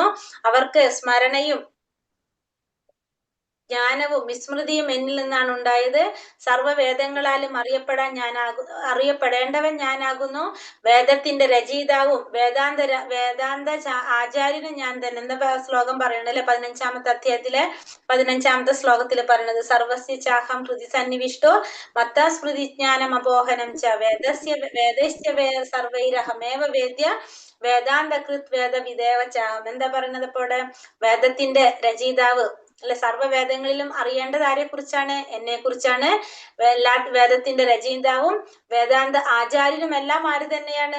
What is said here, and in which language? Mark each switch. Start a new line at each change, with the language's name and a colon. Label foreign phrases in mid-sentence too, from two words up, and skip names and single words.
Malayalam: അവർക്ക് സ്മരണയും ജ്ഞാനവും വിസ്മൃതിയും എന്നിൽ നിന്നാണ് ഉണ്ടായത്. സർവ്വവേദങ്ങളാലും അറിയപ്പെടേണ്ടവൻ ഞാനാകുന്നു. വേദത്തിന്റെ രചയിതാവും വേദാന്ത ആചാര്യനും ഞാൻ തന്നെ. എന്താ ശ്ലോകം പറയണത് അല്ലെ? 15-ാമത്തെ അധ്യായത്തിലെ 15-ാമത്തെ ശ്ലോകത്തിൽ പറയുന്നത്:
Sanskrit: സർവസ്യ ചാഹം ഹൃദി സന്നിവിഷ്ടോ മത്താ സ്മൃതി ജ്ഞാനം അപോഹനം ച വേദസ്യ സർവൈരഹമേവ വേദ്യ വേദാന്തകൃത് വേദവിദേവ ചാഹം.
Malayalam: എന്താ പറയുന്നത്? അപ്പോൾ വേദത്തിന്റെ രചയിതാവ് അല്ലെ, സർവ്വവേദങ്ങളിലും അറിയേണ്ടത് ആരെ കുറിച്ചാണ്? എന്നെ കുറിച്ചാണ്. എല്ലാ വേദത്തിന്റെ രചയിതാവും വേദാന്ത ആചാര്യനും എല്ലാം ആര് തന്നെയാണ്?